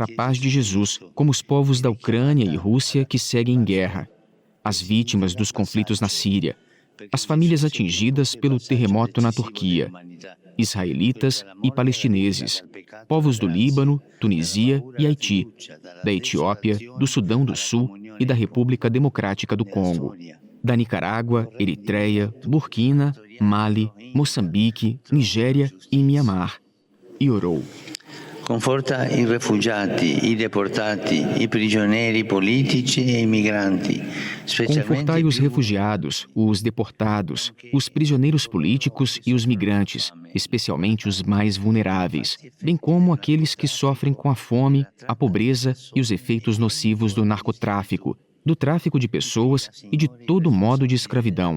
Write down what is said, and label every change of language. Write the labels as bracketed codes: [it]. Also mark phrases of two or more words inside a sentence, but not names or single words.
[pt] paz de Jesus, como os povos da Ucrânia e Rússia que seguem em guerra, as vítimas dos conflitos na Síria, as famílias atingidas pelo terremoto na Turquia, israelitas e palestineses, povos do Líbano, Tunísia e Haiti, da Etiópia, do Sudão do Sul e da República Democrática do Congo, da Nicarágua, Eritreia, Burkina, Mali, Moçambique, Nigéria e Mianmar. E orou. [it] Conforta i rifugiati, i deportati, i prigionieri politici e i migranti. [pt] Confortai os refugiados, os deportados, os prisioneiros políticos e os migrantes, especialmente os mais vulneráveis, bem como aqueles que sofrem com a fome, a pobreza e os efeitos nocivos do narcotráfico, do tráfico de pessoas e de todo modo de escravidão.